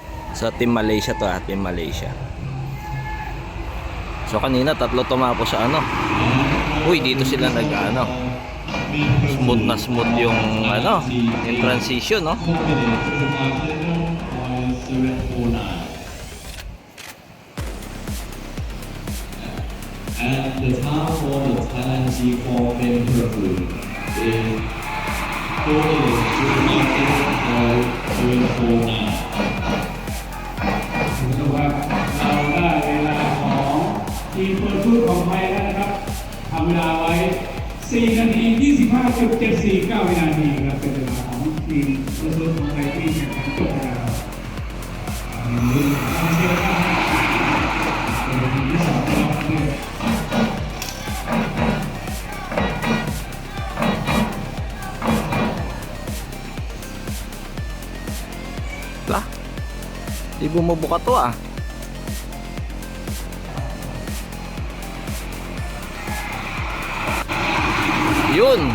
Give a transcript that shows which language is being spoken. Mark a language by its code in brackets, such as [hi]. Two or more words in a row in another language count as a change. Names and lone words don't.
[tl] Sa Team Malaysia to, Team Malaysia. So kanina tatlo tumapo sa ano. Uy, dito sila nag-ano. Smooth na smooth yung ano, yung transition, no? [en] And the time for the Thailand G4 Temple is [th] คุณผู้ชมครับเราได้เวลาของทีมเปิดฟุตของไทยแล้วนะครับทำเวลาไว้4นาที 25.749 วินาทีครับเป็นเวลาของทีมเปิดฟุตของไทยที่แข่งขันจบไปแล้วทำเชียร์ครับเป็นทีมที่2ครับ [tl] Lah, di bumubuka to ah. Yun.